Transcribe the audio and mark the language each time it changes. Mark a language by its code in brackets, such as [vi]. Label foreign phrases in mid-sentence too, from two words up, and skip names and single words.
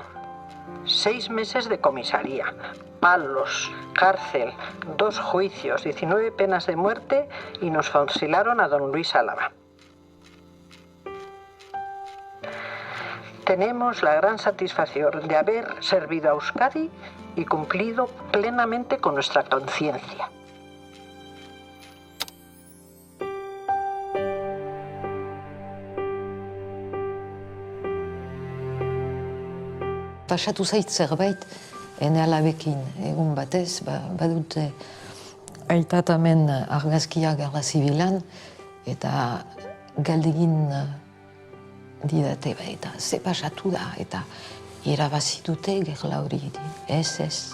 [es] 6 meses de comisaría, palos, cárcel, 2 juicios, 19 penas de muerte y nos fusilaron a don Luis Álava. tenemos la gran satisfacción de haber servido a Euskadi y cumplido plenamente con nuestra conciencia. [eu] Pasatu zait zerbait, ene alabekin, egun batez, badute aitatamen argazkia Gerra Zibilan, eta galdegin didate, eta ze pasatu da, eta irabazi dute gerla hori, ez.